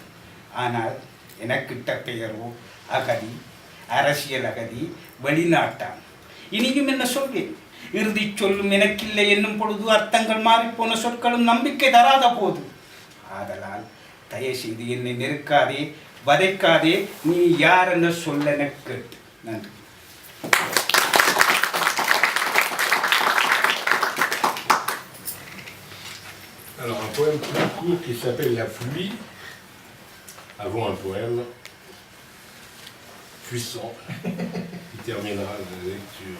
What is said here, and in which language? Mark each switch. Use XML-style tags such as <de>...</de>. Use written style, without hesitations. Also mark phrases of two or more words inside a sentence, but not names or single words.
<ta>ஆனால் எனக்கிட்ட பெயரோ அகதி, அரசியல் அகதி, வெளிநாட்டான். இனியும் என்ன சொல்வேன்? இறுதி சொல்லும் எனக்கில்லை என்னும் பொழுது அர்த்தங்கள் மாறிப்போன சொற்களும் நம்பிக்கை தராத போது. ஆதலால் தயவு செய்து என்னை நெருக்காதே, வதைக்காதே, நீ யார் என சொல்ல கேட்டு. நன்றி.</ta> <fr>Alors un poème plus court qui s'appelle La pluie, avant un poème puissant qui terminera la lecture.</fr>